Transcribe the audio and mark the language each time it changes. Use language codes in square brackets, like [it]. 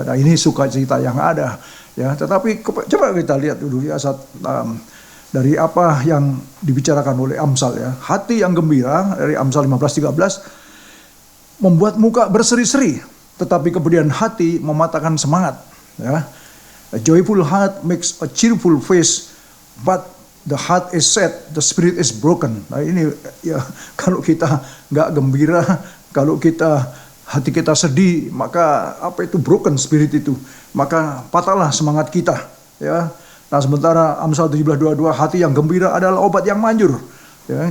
[id] Nah ini sukacita yang ada ya. Tetapi coba kita lihat dulu ya dari apa yang dibicarakan oleh Amsal ya. Hati yang gembira dari Amsal 15:13 membuat muka berseri-seri, tetapi kemudian hati mematahkan semangat ya. [en] A joyful heart makes a cheerful face, but the heart is sad, the spirit is broken. [id] Nah ini ya, kalau kita nggak gembira, kalau hati kita sedih, maka [en] broken spirit [id] itu, maka patahlah semangat kita ya. Nah sementara Amsal 17:22, hati yang gembira adalah obat yang manjur ya.